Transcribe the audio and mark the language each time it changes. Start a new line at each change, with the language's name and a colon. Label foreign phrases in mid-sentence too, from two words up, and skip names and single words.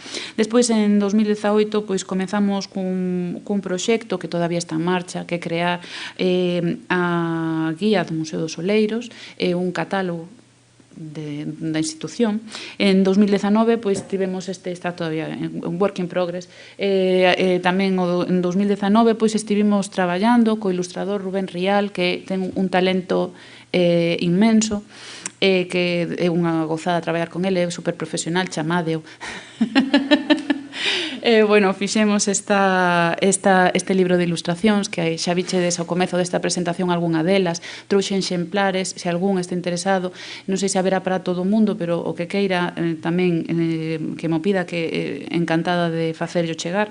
Galician: Despois en 2018 pois comezamos cun proxecto que todavía está en marcha, que é crear a guía do Museo dos Oleiros, un catálogo da institución. En 2019 pois tivemos está todavía en
English: work in progress.
Galician: Tamén en 2019 pois estivemos traballando co ilustrador Rubén Rial, que ten un talento inmenso, que é unha gozada traballar con ele, é super profesional, chamádeo. Bueno, fixemos este libro de ilustracións que xa vichedes ao comezo desta presentación algunha delas, trouxen exemplares, se algún está interesado, non sei se haberá para todo o mundo, pero o que queira tamén que mo pida, que encantada de facerlo chegar.